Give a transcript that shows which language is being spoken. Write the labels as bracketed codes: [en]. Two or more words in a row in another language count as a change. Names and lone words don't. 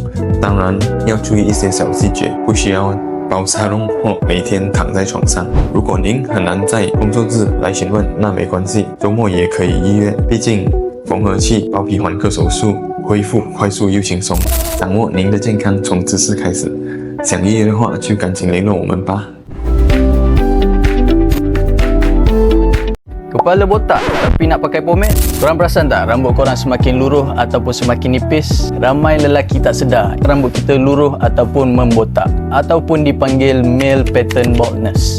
[zh] 当然要注意一些小细节，不需要包沙笼或每天躺在床上。如果您很难在工作日来询问，那没关系，周末也可以预约。毕竟缝合器包皮环科手术恢复快速又轻松，掌握您的健康从姿势开始。想预约的话，就赶紧联络我们吧。 [ms] Kepala botak tapi nak pakai pomade? Korang perasan tak rambut korang semakin luruh ataupun semakin nipis? Ramai lelaki tak sedar rambut kita luruh ataupun membotak ataupun dipanggil [en] male pattern baldness.